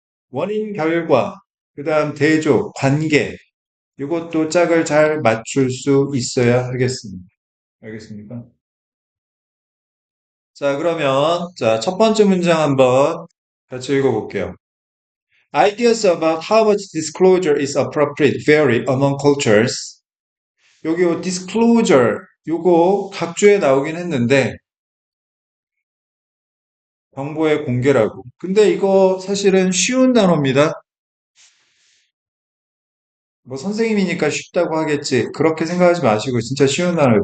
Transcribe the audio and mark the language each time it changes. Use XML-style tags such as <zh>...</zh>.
<ko>원인, 결과, 그 다음 대조, 관계. 이것도 짝을 잘 맞출 수 있어야 하겠습니다. 알겠습니까? 자, 그러면, 자, 첫 번째 문장 한번 같이 읽어볼게요.</ko> <en>Ideas about how much disclosure is appropriate vary among cultures.</en> <ko>여기 요 disclosure, 요거 각주에 나오긴 했는데, 정보의 공개라고. 근데 이거 사실은 쉬운 단어입니다. 뭐 선생님이니까 쉽다고 하겠지. 그렇게 생각하지 마시고 진짜 쉬운 단어예요.</ko>